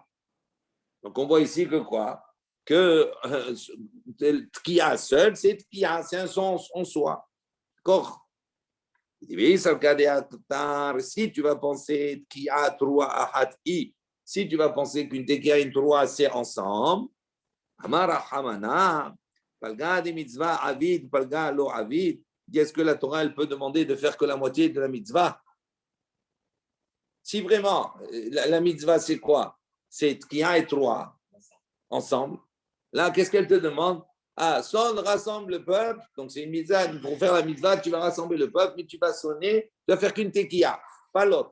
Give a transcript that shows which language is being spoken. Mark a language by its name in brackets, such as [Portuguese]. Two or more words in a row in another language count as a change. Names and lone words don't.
[French] Donc on voit ici que quoi? Que tkiya seul, c'est tkiya, c'est un son en soi. D'accord? Si tu vas penser [Hebrew] תקיעה, תרועה, אחת, [French] si tu vas penser qu'une tkiya et une troua, c'est ensemble, [Aramaic] אמר רחמנא, פלגא דמצוה עביד, פלגא לא עביד. [French] Est-ce que la Torah elle peut demander de faire que la moitié de la mitzvah? Si vraiment, la mitzvah c'est quoi? C'est tkiya et troua ensemble. Là, qu'est-ce qu'elle te demande? Ah, sonne, rassemble le peuple. Donc, c'est une mitzvah. Pour faire la mitzvah, tu vas rassembler le peuple, mais tu vas sonner, tu vas faire qu'une tekiya, pas l'autre.